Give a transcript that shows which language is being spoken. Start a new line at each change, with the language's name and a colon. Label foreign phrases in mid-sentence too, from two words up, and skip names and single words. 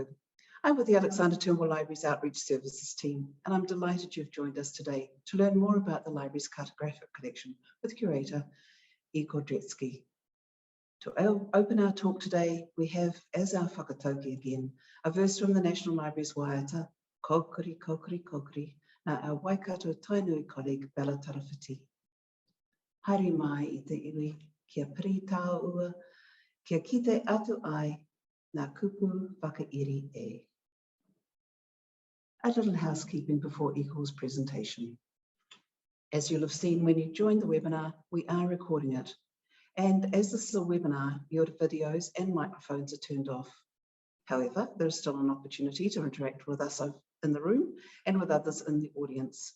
English: I'm with the Alexander Turnbull Library's Outreach Services team, and I'm delighted you've joined us today to learn more about the library's cartographic collection with curator Igor Dretsky. To open our talk today, we have, as our whakatauki again, a verse from the National Library's waiata, Kokori, Kokori, Kokori, na our Waikato Tainui colleague, Bella Tarawhiti.
Māori: Haere mai I te iwi, kia piri tāu ua, kia kite atu ai, na kupu whakairi e.
English: A little housekeeping before Igor's presentation. As you'll have seen when you joined the webinar, we are recording it. And as this is a webinar, your videos and microphones are turned off. However, there is still an opportunity to interact with us in the room and with others in the audience.